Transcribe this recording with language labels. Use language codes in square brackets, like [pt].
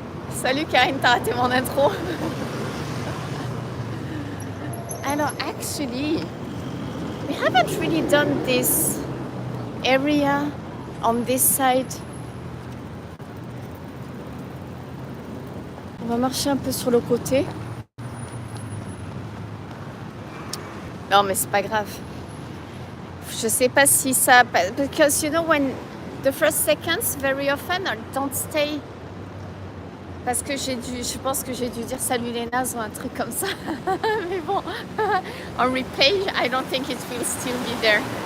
[fr] Salut Karine, t'as raté mon intro. [en] Alors actually, we haven't really done this area on this side. [fr] On va marcher un peu sur le côté. Non mais c'est pas grave. Je sais pas si ça... [en] Because you know when the first seconds very often I don't stay. [fr] Parce que je pense que j'ai dû dire salut les nazes ou un truc comme ça. Mais bon, on replay, [en] I don't think it will still be there.